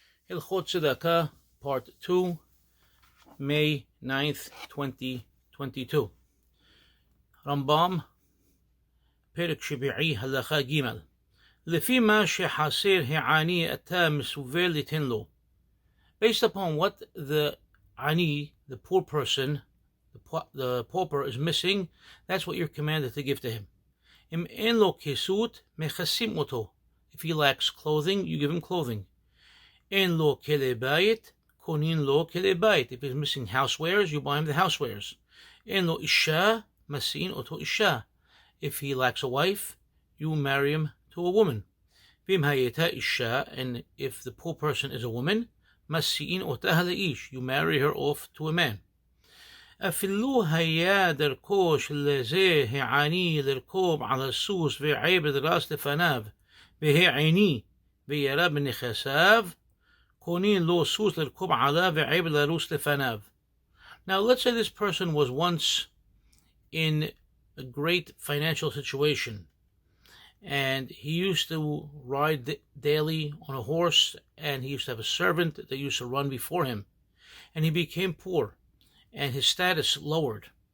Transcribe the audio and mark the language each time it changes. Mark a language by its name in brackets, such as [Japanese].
[English] Hilkhot Sedaqah, Part 2, May 9th, 2022. [Hebrew] Rambam, פרק שביעי, הלכה ג' לפי מה שחסר העני אתה מסווה ליתן לו. [English] Based upon what the ani, the poor person, the pauper is missing, that's what you're commanded to give to him. [Hebrew] אם אין לו כסות, מכסים אותו. [English] If he lacks clothing, you give him clothing. [Hebrew] אין לו כלי בית, קונים לו כלי בית. [English] If he's missing housewares, you buy him the housewares. [Hebrew] אין לו אישה, מסיעים אותו אישה. [English] If he lacks a wife, you marry him to a woman. [Hebrew] ואם הייתה אישה, [English] and if the poor person is a woman, [Hebrew] מסיעים אותה לאיש. [English] You marry her off to a man. [Hebrew] אפילו היה דרכו של זה העני לרכוב על הסוס ועבד רס לפניו, והעני וירא בנכסיו, קונים לו סוס לרכוב עליו ועבד לרוס לפניו. [English] Now let's say this person was once in a great financial situation, and he used to ride daily on a horse, and he used to have a servant that used to run before him, and he became poor, and his status lowered.